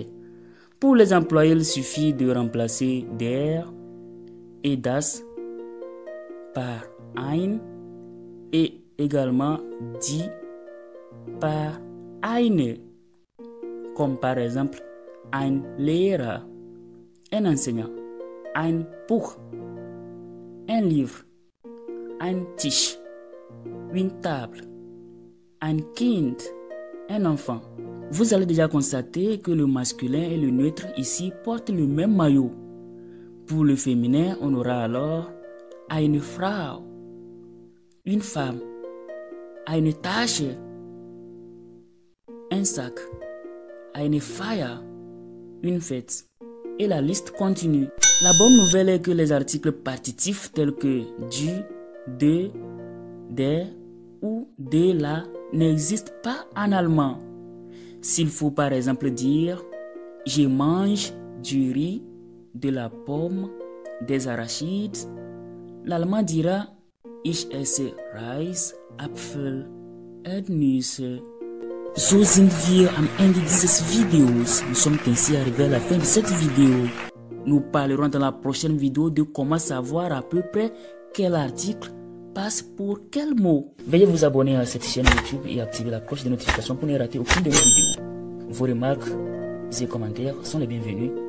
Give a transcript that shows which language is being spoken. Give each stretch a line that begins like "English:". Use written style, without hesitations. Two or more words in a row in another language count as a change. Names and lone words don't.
French: Pour les employés, il suffit de remplacer der et das par ein et également die par eine, comme par exemple
German: ein Lehrer,
French: un enseignant,
German: ein Buch,
French: un livre,
German: ein Tisch,
French: une table,
German: ein Kind,
French: un enfant. Vous allez déjà constater que le masculin et le neutre ici portent le même maillot. Pour le féminin, on aura alors
German: eine Frau,
French: une femme,
German: eine Tasche,
French: un sac,
German: eine Feier,
French: une fête. Et la liste continue. La bonne nouvelle est que les articles partitifs tels que du, de, der ou de la n'existent pas en allemand. S'il faut par exemple dire « Je mange du riz, de la pomme, des arachides », l'allemand dira «
German: Ich esse Reis, Apfel, Erdnüsse ». So sind wir am Ende dieses Videos.
French: Nous sommes ainsi arrivés à la fin de cette vidéo. Nous parlerons dans la prochaine vidéo de comment savoir à peu près quel article passe pour quel mot. Veuillez vous abonner à cette chaîne YouTube et activer la cloche de notification pour ne rater aucune de nos vidéos. Vos remarques et commentaires sont les bienvenus.